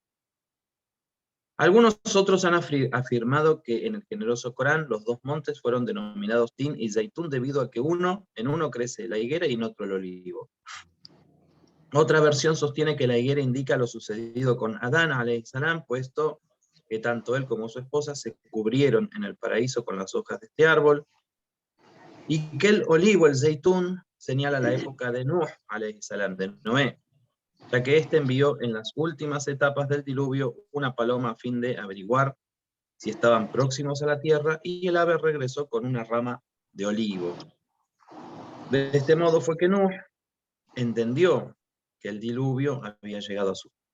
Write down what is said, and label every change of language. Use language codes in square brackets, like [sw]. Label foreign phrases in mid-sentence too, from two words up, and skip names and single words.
[es] Algunos otros han afirmado que en el generoso Corán los 2 montes fueron denominados Tin y Zaitún debido a que en uno crece la higuera y en otro el olivo. Otra versión sostiene que la higuera indica lo sucedido con Adán, [ar] عليه السلام, [es] puesto que tanto él como su esposa se cubrieron en el paraíso con las hojas de este árbol, y que el olivo, el Zaitún, señala la época de Nuh, [ar] عليه السلام, [es] de Noé. ya que éste envió en las últimas etapas del diluvio una paloma a fin de averiguar si estaban próximos a la tierra, y el ave regresó con una rama de olivo. De este modo fue que Nuh entendió que el diluvio había llegado a su fin.